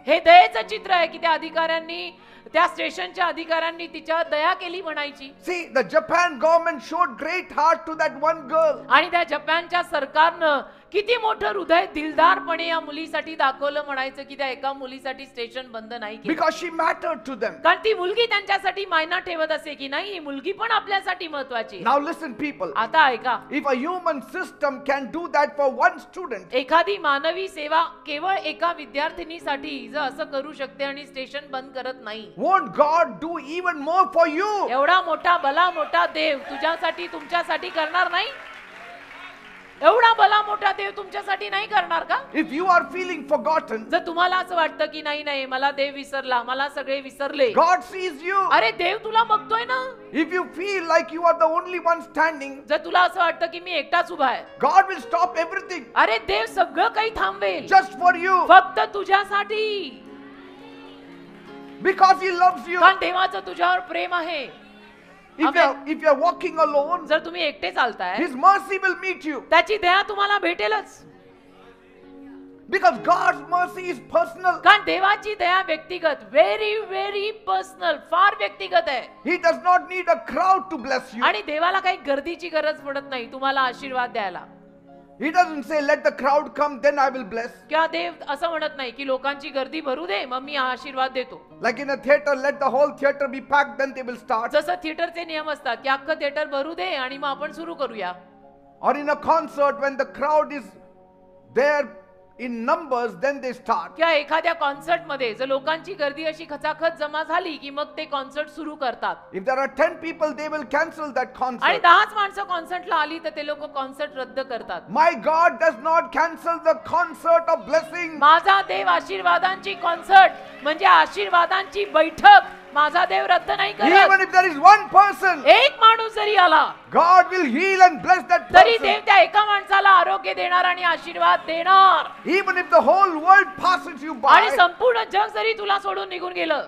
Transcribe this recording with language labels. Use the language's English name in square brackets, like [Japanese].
[Marathi] हे दयेचं चित्र आहे की त्या अधिकाऱ्यांनी, त्या स्टेशनच्या अधिकाऱ्यांनी तिच्यावर दया केली म्हणायची. [English] See, the Japan government showed great heart to that one girl. [Marathi] आणि त्या जपानच्या सरकारनं किती मोठं हृदय दिलदारपणे या मुलीसाठी दाखवलं म्हणायचं की त्या एका मुलीसाठी स्टेशन बंद नाही केलं. [English] Because she mattered to them. [Marathi] कारण ती मुलगी त्यांच्यासाठी मायना ठेवत असे की नाही, ही मुलगी पण आपल्यासाठी महत्वाची. [English] Now listen people. [Marathi] आता ऐका, [English] If a human system can do that for one student, [Marathi] एखादी मानवी सेवा केवळ एका विद्यार्थिनीसाठी जर असं करू शकते आणि स्टेशन बंद करत नाही, [English] won't God do even more for you? [Marathi] एवढा मोठा भला मोठा देव तुझ्यासाठी तुमच्यासाठी करणार नाही? एवढा भला मोठा देव तुमच्यासाठी नाही करणार का? [English] If you are feeling forgotten, [Marathi] जर तुम्हाला असं वाटतं की नाही नाही मला देव विसरला, मला सगळे विसरले, [English] God sees you. [Marathi] अरे देव तुला बघतोय ना. [English] If you feel like you are the only one standing, [Marathi] जर तुला असं वाटतं की मी एकटाच उभा आहे, [English] God will stop everything [Marathi] अरे देव सगळं काही थांबवेल [English] just for you [Marathi] फक्त तुझ्यासाठी. [English] because He loves you. [Marathi] कारण देवाचं तुझ्यावर प्रेम आहे. [English] If you are walking alone, [Marathi] जर तुम्ही एकटे चालताय, [English] His mercy will meet you. [Marathi] त्याची दया तुम्हाला भेटेलच. [English] Because God's mercy is personal. [Marathi] कारण देवाची दया व्यक्तिगत, [English] very very personal, [Marathi] फार व्यक्तिगत आहे. [English] He does not need a crowd to bless you. [Marathi] आणि देवाला काही गर्दीची गरज पडत नाही तुम्हाला आशीर्वाद द्यायला. [English] He doesn't say, let the crowd come, then I will bless. [Marathi] किंवा देव असं म्हणत नाही की लोकांची गर्दी भरू दे मग मी आशीर्वाद देतो. [English] Like in a theater, let the whole theater be packed, then they will start. [Marathi] जसं थिएटरचे नियम असतात की अख्खं थिएटर भरू दे आणि मग आपण सुरू करूया. [English] Or in a concert, when the crowd is there in numbers, then they start. [Marathi] किंवा एखाद्या कॉन्सर्ट मध्ये जर लोकांची गर्दी अशी खचाखच जमा झाली की मग ते कॉन्सर्ट सुरू करतात. [English] If there are 10 people, they will cancel that [Marathi] आणि [English] concert. [Marathi] 10च माणसं कॉन्सर्टला आली तर ते लोक कॉन्सर्ट रद्द करतात. [English] My God does not cancel the concert of blessing. [Marathi] माझा देव आशीर्वादांची कॉन्सर्ट म्हणजे आशीर्वादांची बैठक माझा देव रद्द नाही करत. [English] Even if there is one person, [Marathi] एक माणूस जरी आला [English] God will heal and bless that [Marathi] तरी [English] person. [Marathi] देव त्या एका माणसाला आरोग्य देणार आणि आशीर्वाद देणार. [English] Even if the whole world passes you by, [Marathi] आणि संपूर्ण जग जरी तुला सोडून निघून गेलं